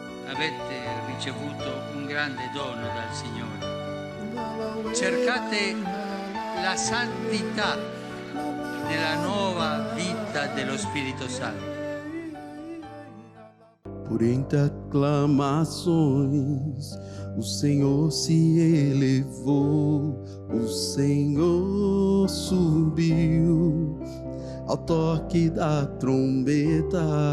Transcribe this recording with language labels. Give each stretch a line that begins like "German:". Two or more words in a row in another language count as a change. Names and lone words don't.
Italian: avete ricevuto un grande dono dal Signore. Cercate la santità nella nuova vita dello Spirito Santo.
Portuguese: Por entre aclamações, o Senhor se elevou, o Senhor subiu ao toque da trombeta.